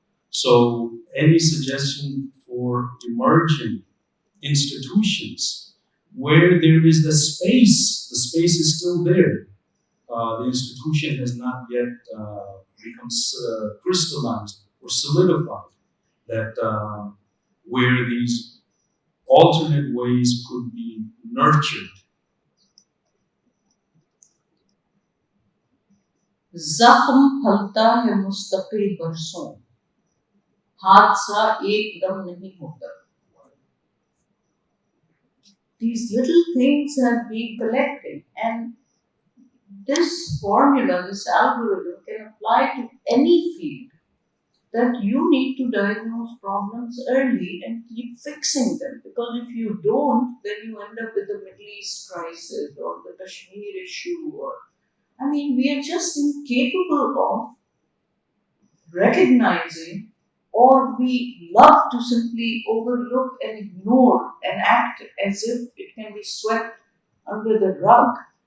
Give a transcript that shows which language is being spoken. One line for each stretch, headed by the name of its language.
English: So, any suggestion for emerging institutions where there is the space is still there. The institution has not yet become crystallized or solidified, that where these alternate ways could be nurtured.
Hindi: जख्म फलता है मुस्तकिल बरसों, हादसा एकदम नहीं होता.
English: These little things have been collected, and this formula, this algorithm can apply to any field. That you need to diagnose problems early and keep fixing them, because if you don't, then you end up with the Middle East crisis or the Kashmir issue, or we are just incapable of recognizing, or we love to simply overlook and ignore and act as if it can be swept under the rug.